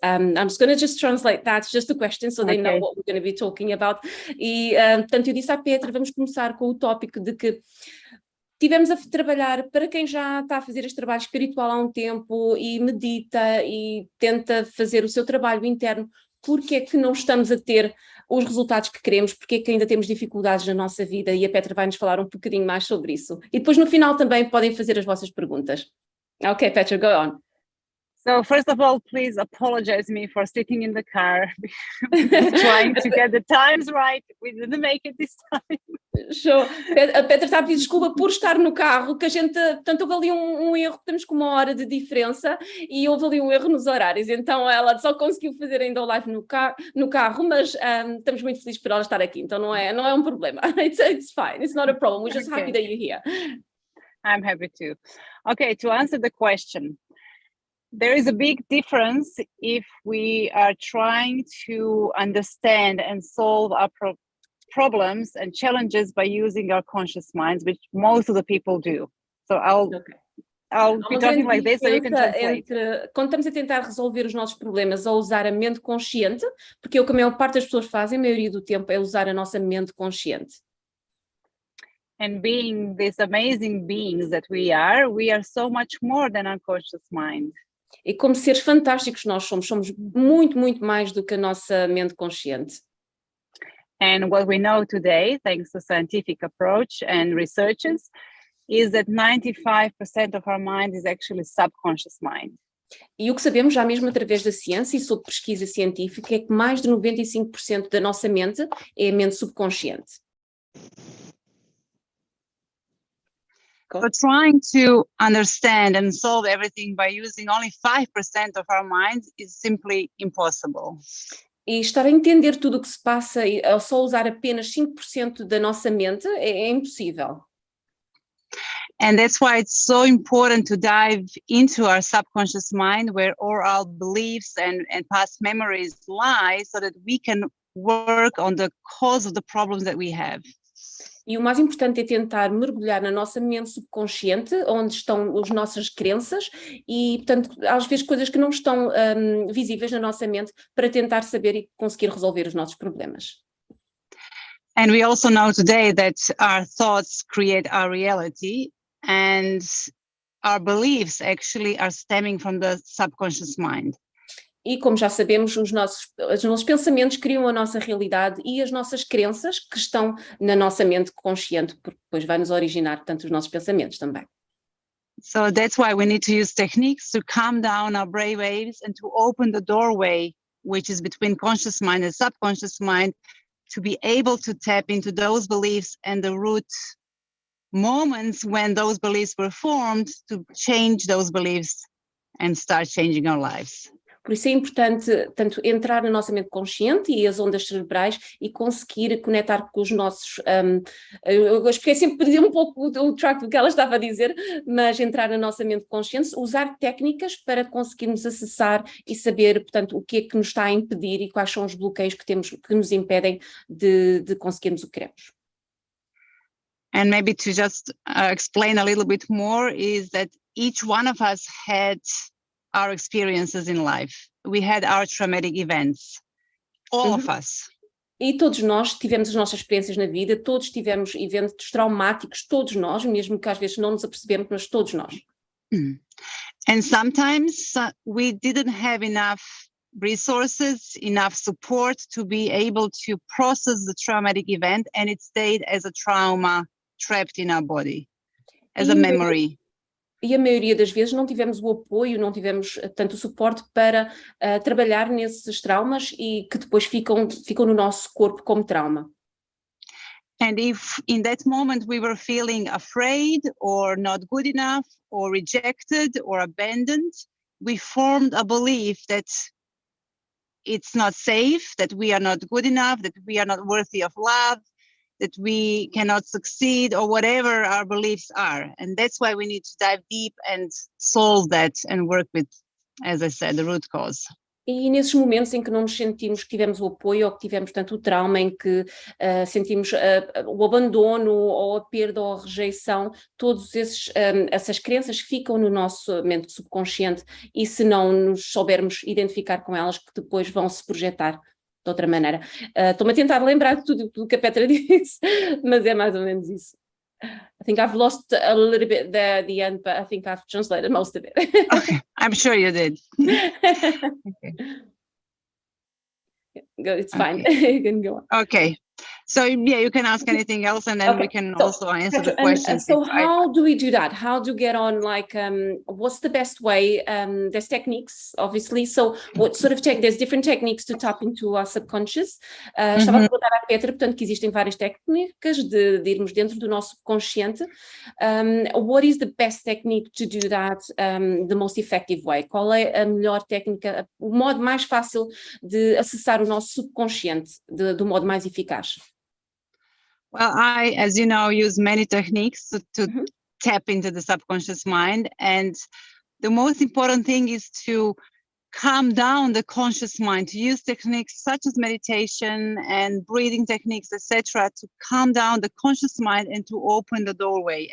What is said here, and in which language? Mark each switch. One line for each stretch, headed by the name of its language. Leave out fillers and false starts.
English: I'm just going to just translate that, just a question, so they know what we're going to be talking about.
Portuguese: E, portanto, eu disse à Petra, vamos começar com o tópico de que tivemos a trabalhar, para quem já está a fazer este trabalho espiritual há um tempo e medita e tenta fazer o seu trabalho interno, porque é que não estamos a ter os resultados que queremos, porque é que ainda temos dificuldades na nossa vida, e a Petra vai nos falar um bocadinho mais sobre isso. E depois no final também podem fazer as vossas perguntas.
English: Ok, Petra, go on. So first of all, please apologize me for sitting in the car, trying to get the times right. We didn't make it this time. Show.
Portuguese: A Petra está a pedir desculpa por estar no carro, que a gente, portanto, houve ali um erro, temos com 1 hora de diferença e houve ali um erro nos horários, então ela só conseguiu fazer ainda o live no carro, mas estamos muito felizes por ela estar aqui, então não é um problema.
English: It's fine, it's not a problem, we're just happy that you're here. I'm happy too. Okay, to answer the question, there is a big difference if we are trying to understand and solve our problems and challenges by using our conscious minds, which most of the people do. So I'll be talking like this so you can translate.
Portuguese: Quando estamos a tentar resolver os nossos problemas ou usar a mente consciente, porque é o que a maior parte das pessoas fazem, a maioria do tempo é usar a nossa mente consciente.
English: And being these amazing beings that we are so much more than our conscious mind.
Portuguese: E como seres fantásticos nós somos muito mais do que a nossa mente consciente.
English: And what we know today, thanks to scientific approach and researchers, is that 95% of our mind is actually subconscious mind.
Portuguese: E o que sabemos já mesmo através da ciência e sob pesquisa científica é que mais de 95% da nossa mente é a mente subconsciente.
English: So trying to understand and solve everything by using only 5% of our mind is simply impossible.
Portuguese: E estar a entender tudo o que se passa e só usar apenas 5% da nossa mente é impossível.
English: And that's why it's so important to dive into our subconscious mind, where all our beliefs and past memories lie, so that we can work on the cause of the problems that we have.
Portuguese: E o mais importante é tentar mergulhar na nossa mente subconsciente, onde estão as nossas crenças e, portanto, às vezes coisas que não estão visíveis na nossa mente, para tentar saber e conseguir resolver os nossos problemas.
English: And we also know today that our thoughts create our reality, and our beliefs actually are stemming from the subconscious mind.
Portuguese: E como já sabemos, os nossos pensamentos criam a nossa realidade, e as nossas crenças que estão na nossa mente consciente, porque depois vai nos originar, portanto, os nossos pensamentos também.
English: So that's why we need to use techniques to calm down our brainwaves and to open the doorway, which is between conscious mind and subconscious mind, to be able to tap into those beliefs and the root moments when those beliefs were formed, to change those beliefs and start changing our lives.
Portuguese: Por isso é importante, tanto entrar na nossa mente consciente e as ondas cerebrais, e conseguir conectar com os nossos... eu expliquei sempre, perdi um pouco o track do que ela estava a dizer, mas entrar na nossa mente consciente, usar técnicas para conseguirmos acessar e saber, portanto, o que é que nos está a impedir e quais são os bloqueios que temos, que nos impedem de conseguirmos o que queremos.
English: And maybe to just explain a little bit more, is that each one of us had our experiences in life. We had our traumatic events, all of us.
Portuguese: E todos nós tivemos as nossas experiências na vida, todos tivemos eventos traumáticos, todos nós, mesmo que às vezes não nos apercebemos, mas todos nós.
English: And sometimes we didn't have enough resources, enough support to be able to process the traumatic event, and it stayed as a trauma trapped in our body, as a memory.
Portuguese: E a maioria das vezes não tivemos o apoio, não tivemos tanto o suporte para trabalhar nesses traumas, e que depois ficam no nosso corpo como trauma.
English: And if in that moment we were feeling afraid or not good enough or rejected or abandoned, we formed a belief that it's not safe, that we are not good enough, that we are not worthy of love, that we cannot succeed, or whatever our beliefs are. And that's why we need to dive deep and solve that and work with, as I said, the root cause.
Portuguese: E nesses momentos em que não nos sentimos que tivemos o apoio, ou que tivemos tanto o trauma, em que sentimos o abandono, ou a perda, ou a rejeição, todas essas crenças ficam no nosso mente subconsciente, e se não nos soubermos identificar com elas, que depois vão se projetar de outra maneira. Estou-me a tentar lembrar de tudo que a Petra disse, mas é mais ou menos isso.
English: I think I've lost a little bit there at the end, but I think I've translated most of it. Okay, I'm sure you did. Okay. It's fine. You can go on. Okay. So yeah, you can ask anything else, and then Okay. we can So, also answer Petra, the questions. so how do we do that? How do you get on, like, what's the best way? There's techniques, obviously. So what sort of there's different techniques to tap into our subconscious.
Portuguese: Estava a perguntar à Petra, portanto, que existem várias técnicas de irmos dentro do nosso subconsciente.
English: What is the best technique to do that, the most effective way?
Portuguese: Qual é a melhor técnica, o modo mais fácil de acessar o nosso subconsciente do modo mais eficaz?
English: Well, I, as you know, use many techniques to tap into the subconscious mind. And the most important thing is to calm down the conscious mind, to use techniques such as meditation and breathing techniques, etc., to calm down the conscious mind and to open the doorway.